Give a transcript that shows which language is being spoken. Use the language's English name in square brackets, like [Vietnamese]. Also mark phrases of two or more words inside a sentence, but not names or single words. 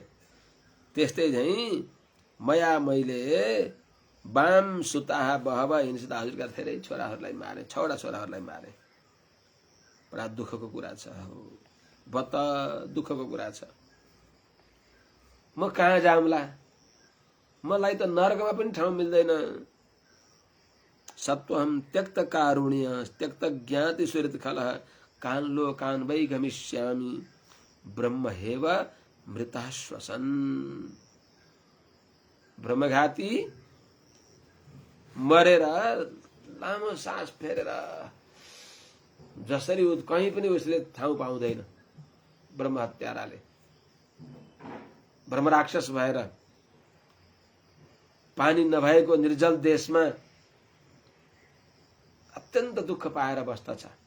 [Nepali] त्यस्तै झैं मैले [Sanskrit] बाम सुताहा बहव हिंसित [Nepali] हजुरका धेरै छोराहरूलाई मारे, 6वटा छोराहरूलाई मारे। बडा दुःखको कुरा छ, बत दुःखको कुरा छ। म कहाँ जाउँला, मलाई त नरकमा पनि ठाउँ मिल्दैन। [Sanskrit] सत्वहं त्यक्त कारुण्य त्यक्त ज्ञाति सुहृत खलः कान लोकान वै गमिष्यामि ब्रह्म हेव मृतः श्वसन्। [Nepali] ब्रह्मघाती मरेर लामो सास फेरेर जसरी कहीं पनि उसले ठाउँ पाउँदैन, ब्रह्म हत्याराले ब्रह्म राक्षस भएर पानी नभएको निर्जल देशमा अत्यन्त दुःख पाएर बस्दछ।